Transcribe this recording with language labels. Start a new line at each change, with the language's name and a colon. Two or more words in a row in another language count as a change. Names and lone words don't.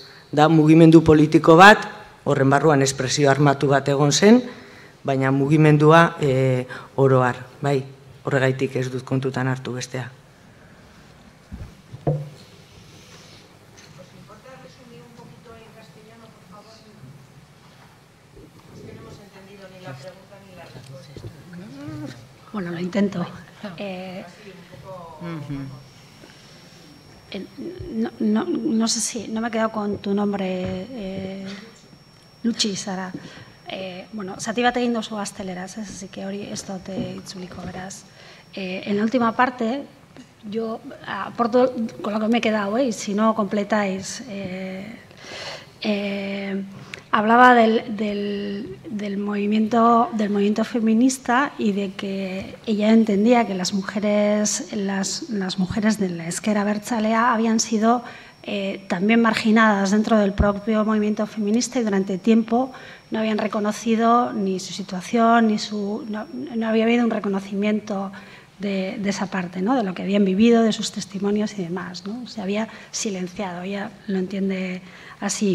Basque: Da mugimendu politiko bat, horren barruan espresio armatu bat egon zen, baina mugimendua oroar, bai, horregaitik ez dut kontutan hartu bestea.
Spanish: Bueno, lo intento. No sé si, no me he quedado con tu nombre,
Basque: Lutxi zara. Bueno, zati bat egin dozu gazteleraz,
Spanish: así que
Basque: hori ez dute itzuliko, beraz.
Spanish: En la última parte, yo aporto con lo que me he quedado, y si no completáis, hablaba del movimiento feminista y de que ella entendía que las mujeres de la
Basque: ezker abertzalea
Spanish: habían sido también marginadas dentro del propio movimiento feminista y durante tiempo no habían reconocido ni su situación, no había habido un reconocimiento de esa parte, ¿no? De lo que habían vivido, de sus testimonios y demás, ¿no? Se había silenciado, ella lo entiende así.